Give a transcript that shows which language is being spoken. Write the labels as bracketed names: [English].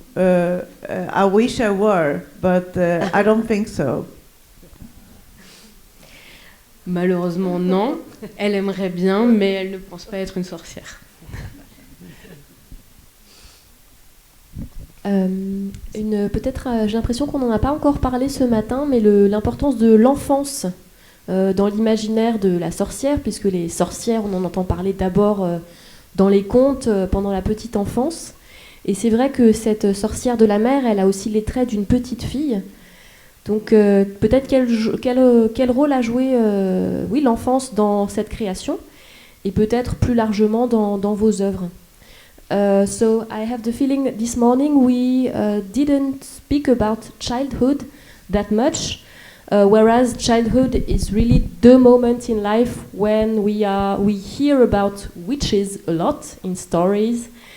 [English] I wish I were, but I don't think so. [French] Malheureusement, non. Elle aimerait bien, mais elle ne pense pas être une sorcière. Peut-être, j'ai l'impression qu'on n'en a pas encore parlé ce matin, mais l'importance de l'enfance dans l'imaginaire de la sorcière, puisque les sorcières, on en entend parler d'abord dans les contes pendant la petite enfance. Et c'est vrai que cette sorcière de la mer, elle a aussi les traits d'une petite fille. Donc peut-être quel rôle a joué l'enfance dans cette création, et peut-être plus largement dans vos œuvres. [English] So I have the feeling this morning we didn't speak about childhood that much, whereas childhood is really the moment in life when we hear about witches a lot in stories.